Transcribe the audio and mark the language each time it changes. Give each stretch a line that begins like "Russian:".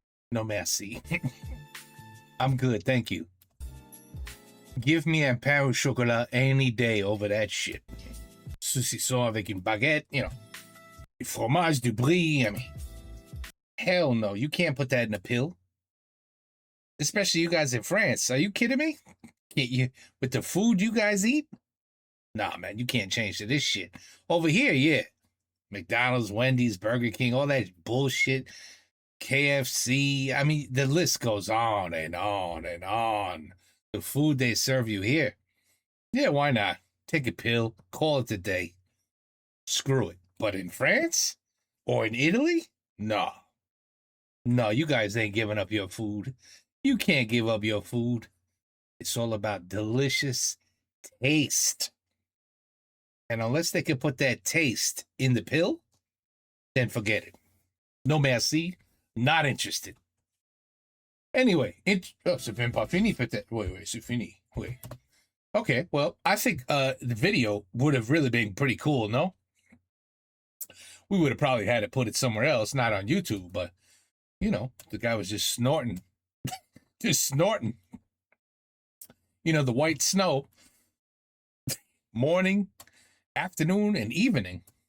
French: No merci.
English: I'm good, thank you. Give me
French: un pain au chocolat
English: any day over that shit.
French: Saucisson avec une baguette,
English: you know.
French: Du fromage, du brie,
English: I mean. Hell no, you can't put that in a pill. Especially you guys in France. Are you kidding me? Can't you, with the food you guys eat? Nah, man, you can't change to this shit. Over here, yeah. McDonald's, Wendy's, Burger King, all that bullshit. KFC. I mean, the list goes on and on and on. The food they serve you here. Yeah, why not? Take a pill, call it a day. Screw it. But in France? Or in Italy? No. No, you guys ain't giving up your food. You can't give up your food. It's all about delicious taste. And unless they can put that taste in the pill, then forget it. No
French: merci,
English: not interested. Anyway,
French: c'est même pas fini peut-être.
English: Wait,
French: c'est fini.
English: Wait. Okay, well, I think the video would have really been pretty cool, no? We would have probably had to put it somewhere else, not on YouTube, but, you know, the guy was just snorting. Just snorting. You know, the white snow. Morning, afternoon, and evening.